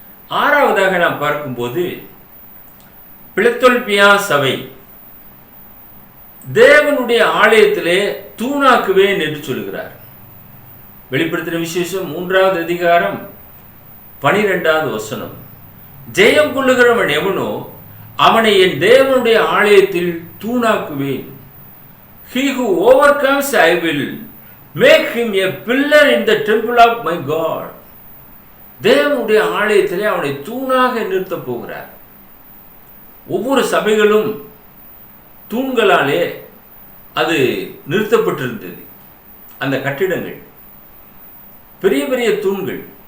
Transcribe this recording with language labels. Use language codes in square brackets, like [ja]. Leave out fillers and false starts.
[ta] ஆறாவதாக நாம் பார்க்கும்போது பிலத்தெல்பியா சபை தேவனுடைய ஆலயத்திலே தூணாக்குவேன் என்று சொல்கிறார். வெளிப்படுத்தின விசேஷம் 3வது அதிகாரம் 12வது வசனம். ஜெயம் கொள்ளுகிறவன் எவனோ அவனை என் தேவனுடைய ஆலயத்தில் தூணாக்குவேன். [en] He who overcomes I will make him a pillar in the temple of my God. [ta] தேவனுடைய ஆலயத்திலே அவனை தூணாக நிறுத்தப் போகிறார். ஒவ்வொரு சபைகளும் தூண்களாலே அது நிறுத்தப்பட்டிருந்தது. அந்த கட்டிடங்கள் பெரிய பெரிய தூண்கள்.